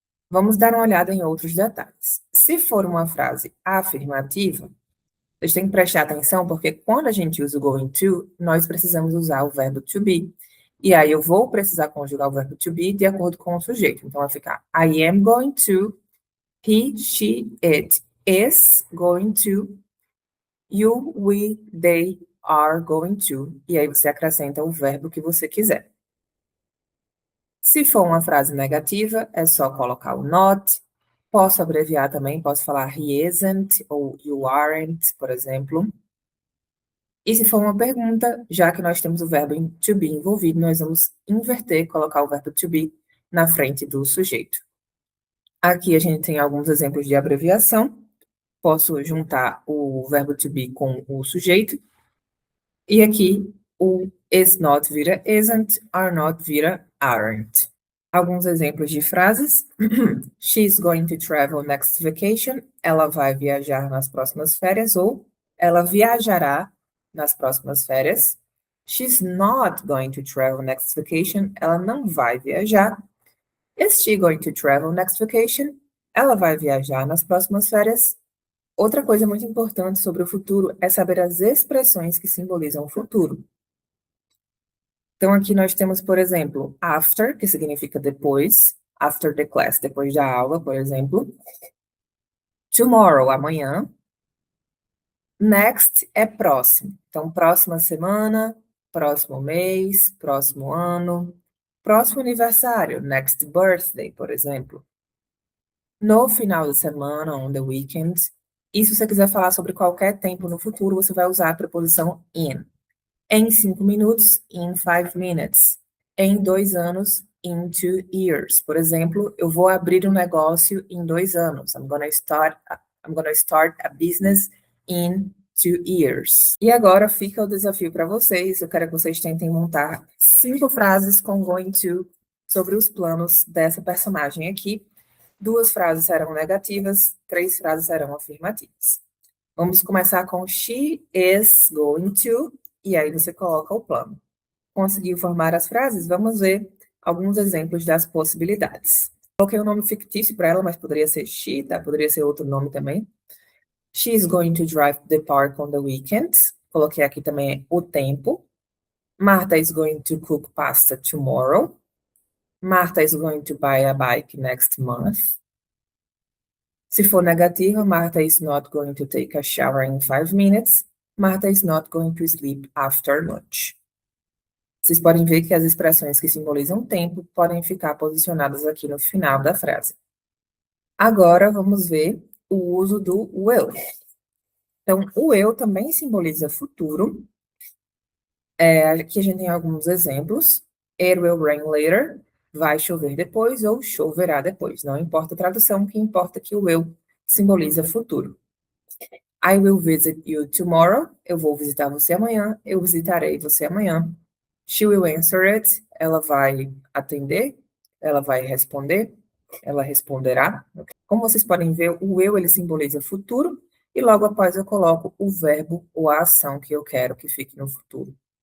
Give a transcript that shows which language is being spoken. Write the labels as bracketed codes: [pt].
[pt] Vamos dar uma olhada em outros detalhes. Se for uma frase afirmativa, vocês têm que prestar atenção, porque quando a gente usa o going to, nós precisamos usar o verbo to be. E aí eu vou precisar conjugar o verbo to be de acordo com o sujeito. Então vai ficar [en] I am going to, he, she, it is going to, you, we, they are going to. [pt] E aí você acrescenta o verbo que você quiser. Se for uma frase negativa, é só colocar o not. Posso abreviar também, posso falar [en] he isn't [pt] ou [en] you aren't, [pt] por exemplo. E se for uma pergunta, já que nós temos o verbo to be envolvido, nós vamos inverter, colocar o verbo to be na frente do sujeito. Aqui a gente tem alguns exemplos de abreviação. Posso juntar o verbo to be com o sujeito. E aqui o is not vira isn't, are not vira aren't. Alguns exemplos de frases. [en] She's going to travel next vacation. [pt] Ela vai viajar nas próximas férias. Ou ela viajará nas próximas férias. [en] She's not going to travel next vacation. [pt] Ela não vai viajar. [en] Is she going to travel next vacation? [pt] Ela vai viajar nas próximas férias. Outra coisa muito importante sobre o futuro é saber as expressões que simbolizam o futuro. Então, aqui nós temos, por exemplo, after, que significa depois, [en] after the class, [pt] depois da aula, por exemplo. Tomorrow, amanhã. Next é próximo. Então, próxima semana, próximo mês, próximo ano, próximo aniversário, [en] next birthday, [pt] por exemplo. No final de semana, [en] on the weekend. [pt] E se você quiser falar sobre qualquer tempo no futuro, você vai usar a preposição in. Em 5 minutos, [en] in 5 minutes. [pt] Em 2 anos, [en] in 2 years. [pt] Por exemplo, eu vou abrir um negócio em 2 anos. [en] I'm gonna start a business in 2 years. [pt] E agora fica o desafio para vocês. Eu quero que vocês tentem montar 5 frases com going to sobre os planos dessa personagem aqui. 2 frases serão negativas, 3 frases serão afirmativas. Vamos começar com she is going to, e aí você coloca o plano. Conseguiu formar as frases? Vamos ver alguns exemplos das possibilidades. Coloquei um nome fictício para ela, mas poderia ser she, tá? Poderia ser outro nome também. [en] She is going to drive to the park on the weekends. [pt] Coloquei aqui também o tempo. [en] Martha is going to cook pasta tomorrow. Martha is going to buy a bike next month. [pt] Se for negativa, [en] Martha is not going to take a shower in 5 minutes. Martha is not going to sleep after lunch. [pt] Vocês podem ver que as expressões que simbolizam tempo podem ficar posicionadas aqui no final da frase. Agora, vamos ver o uso do will. Então, o will também simboliza futuro. Aqui a gente tem alguns exemplos. [en] It will rain later. [pt] Vai chover depois ou choverá depois. Não importa a tradução, o que importa é que o will simboliza futuro. [en] I will visit you tomorrow. [pt] Eu vou visitar você amanhã. Eu visitarei você amanhã. [en] She will answer it. [pt] Ela vai atender. Ela vai responder. Ela responderá. Como vocês podem ver, o will ele simboliza futuro e logo após eu coloco o verbo ou a ação que eu quero que fique no futuro.